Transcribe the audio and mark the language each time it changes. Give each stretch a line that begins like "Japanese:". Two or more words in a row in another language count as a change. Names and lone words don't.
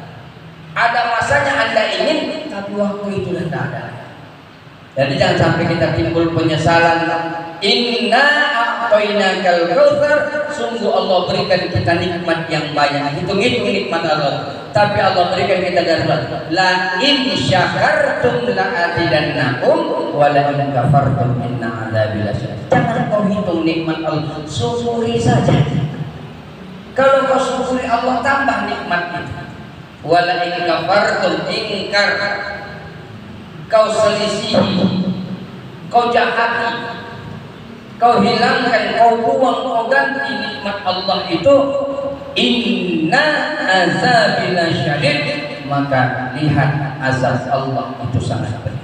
Indonesian: Ada masanya Anda ingin, tapi waktu itu sudah tidak ada. Jadi jangan sampai kita timbul penyesalan.
Arabic: إنا أعطيناك الكوثر,
Indonesian: sungguh Allah berikan kita nikmat yang banyak. Hitung-hitung nikmat Allah. Tapi Allah berikan kita darurat.
Arabic: لئن شكرتم لأزيدنكم ولئن كفرتم إن عذابي لشديد.
Indonesian: Jangan kau hitung nikmat Allah, syukuri saja. Kalau kau syukuri Allah tambah nikmat itu.
Arabic: ولئن كفرتم,
Indonesian: ingkar, kau selisihi, kau jahati, kau hilangkan, kau buang, kau ganti nikmat Allah itu,
Arabic: إن عذابي لشديد,
Indonesian: maka lihat azab Allah itu sangat pedih.